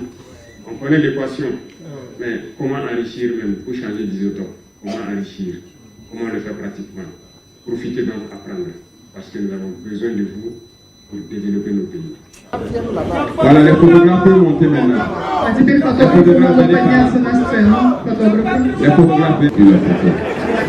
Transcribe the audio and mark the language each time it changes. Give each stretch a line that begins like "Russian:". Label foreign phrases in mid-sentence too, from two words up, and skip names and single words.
French: On connaît l'équation, mais comment enrichir même pour changer d'isotope? Comment enrichir? Comment le faire pratiquement? Profitez donc apprendre, parce que nous avons besoin de vous pour développer nos pays. Voilà, les photographes peuvent monter maintenant.
Russian: А теперь фотографы могут подняться на сцену.
French: Les photographes peuvent